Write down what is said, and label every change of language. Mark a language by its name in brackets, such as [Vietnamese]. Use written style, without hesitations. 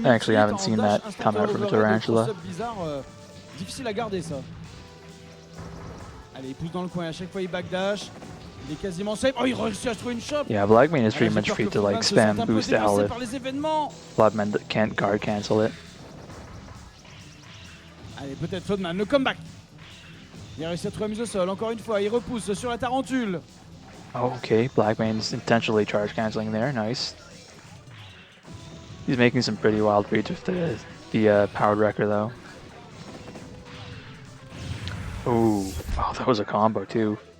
[English] I actually haven't seen that come out from Tarantula. [French] Bizarre, difficile à garder ça. Allez, il pousse dans le coin, à chaque fois il backdash. Il est quasiment safe. Oh, il réussit à trouver une shot. [English] Yeah, Blackman is pretty much free to like spam boost out if Bloodman can't guard cancel it. [French] Allez, peut-être Floodman, le comeback. Il a réussi à trouver la mise au sol, encore une fois, il repousse sur la tarentule. [English] Okay, Blackman's intentionally charge canceling there, nice. He's making some pretty wild reads with the powered wrecker though. Ooh, oh, that was a combo too.